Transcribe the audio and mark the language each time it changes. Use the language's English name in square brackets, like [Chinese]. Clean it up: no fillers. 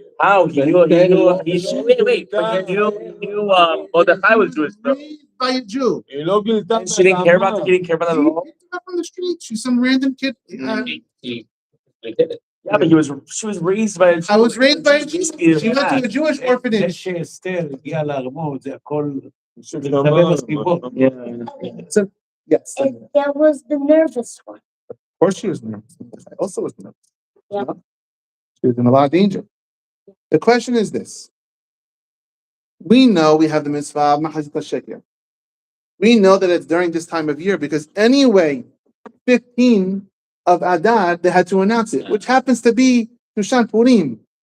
[English] How? He knew, wait. But he knew, Mordechai was Jewish though. Raised by a Jew. [Hebrew] היא לא גילתה [English] And she didn't care about that, he didn't care about that She at all? picked him up on the street. She's some random kid. He did it. Yeah, but she was raised by a Jew. I was raised by a Jew. Basically, She went to a Jewish orphanage. [Hebrew] שאסתר הגיעה לארמון, זה הכל [English] Yeah. So, yes. Of And that was the nervous one. course she was nervous. I also was nervous. Yeah. She was in a lot of danger. The question is this. We know we have the mitzvah of Mahazit HaSheker. We know that it's during this time of year because anyway, 15 of Adar, they had to announce it, which happens to be Tushan Purim.